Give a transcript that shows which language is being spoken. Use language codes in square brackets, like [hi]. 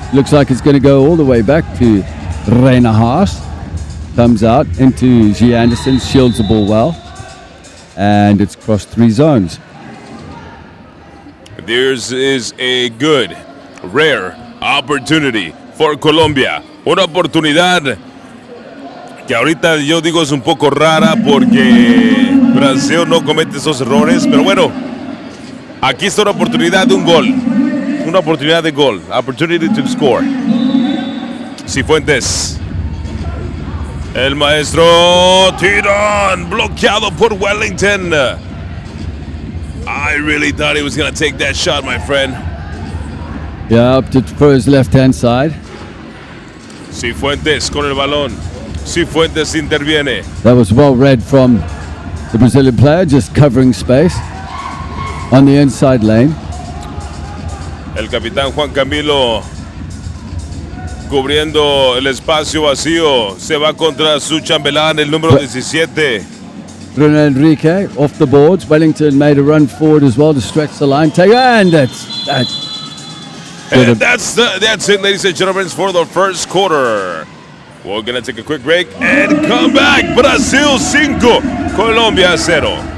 [en] Looks like it's going to go all the way back to Reina Haas. Comes out into G. Anderson, shields the ball well, and it's crossed 3 zones. This is a good, rare opportunity for Colombia. [es] Una oportunidad que ahorita yo digo es un poco rara porque Brasil no comete esos errores, pero bueno, aquí está una oportunidad de un gol. Una oportunidad de gol. [en] Opportunity to score. Cifuentes. [es] El maestro Tirón, bloqueado por Wellington. [en] I really thought he was going to take that shot, my friend. Yeah, opted for his left-hand side. [es] Cifuentes con el balón. Cifuentes interviene. [en] That was well read from the Brazilian player, just covering space on the inside lane. [es] El capitán Juan Camilo cubriendo el espacio vacío. Se va contra su chambelán, el número 17. [en] Bruno Enrique off the boards. Wellington made a run forward as well to stretch the line. And that's it, ladies and gentlemen, for the first quarter. We're going to take a quick break and come back. [es] Brasil 5, Colombia 0.